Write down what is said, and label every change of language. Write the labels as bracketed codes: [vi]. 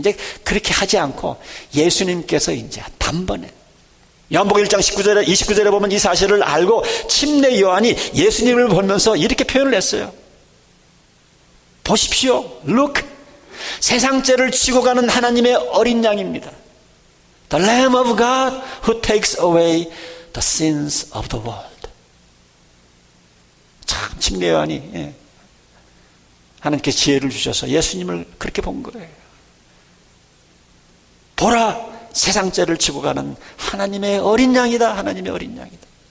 [ko] 이제 그렇게 하지 않고 예수님께서 이제 단번에 요한복음 1장 19절에 29절에 보면 이 사실을 알고 침례 요한이 예수님을 보면서 이렇게 표현을 했어요. 보십시오. [en] Look. [ko] 세상 죄를 지고 가는 하나님의 어린 양입니다. [en] The Lamb of God who takes away the sins of the world. [ko] 참 침례 요한이 하나님께서 지혜를 주셔서 예수님을 그렇게 본 거예요. 보라, 세상 죄를 지고 가는 하나님의 어린 양이다. 하나님의 어린 양이다.